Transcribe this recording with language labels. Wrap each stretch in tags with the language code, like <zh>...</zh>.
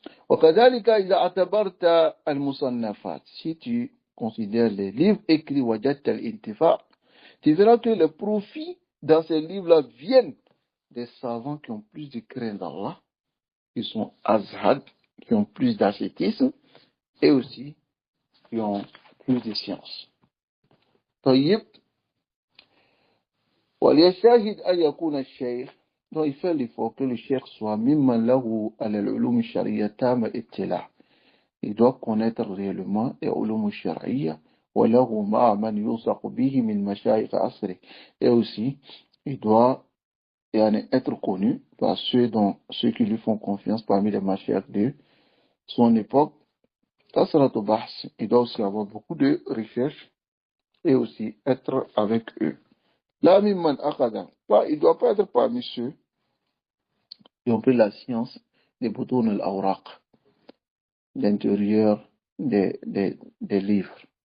<ar>وكذلك إذا اعتبرت المصنفات,</ar> <fr>si tu considères les livres écrits,</fr> <ar>وجدت الانتفاع,</ar> <fr>tu verras que les profits dans ces livres-là viennent des savants qui ont plus de crainte d'Allah, qui sont azhad, qui ont plus d'ascétisme, et aussi qui ont plus de science.</fr> <ar>طيب وليشاهد أن يكون الشيخ,</ar> <fr>donc il fait l'effort que le cheikh soit</fr> <ar>ممن له على العلوم الشرعية تام اطلاع.</ar> <fr>Il doit connaître réellement les ulum shar'iyya</fr> <ar>وله مع من يوثق به من مشايخ عصره.</ar> <fr>Et aussi, il doit être connu par ceux qui lui font confiance parmi les mashayikh de son époque. Il doit aussi avoir beaucoup de recherches et aussi être avec eux. Là, il ne doit pas être parmi ceux qui ont pris la science des boutons al-awraq, l'intérieur des livres.</fr>